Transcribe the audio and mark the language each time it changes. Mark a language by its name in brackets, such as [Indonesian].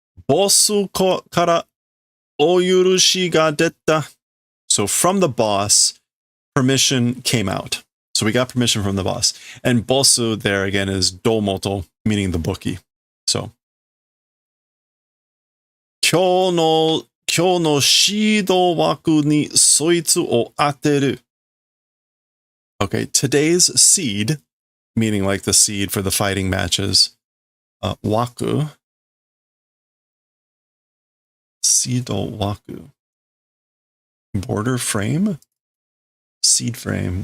[Japanese] Bossu kara oyurushi ga detta. [English] So from the boss, permission came out. So we got permission from the boss. And bossu there again is doumoto, meaning the bookie. So [Japanese] Kyo no 今日のシード枠にそいつを当てる. [English] Okay, today's seed, meaning like the seed for the fighting matches, waku. [Japanese] Seedo waku. [English] Border frame? Seed frame.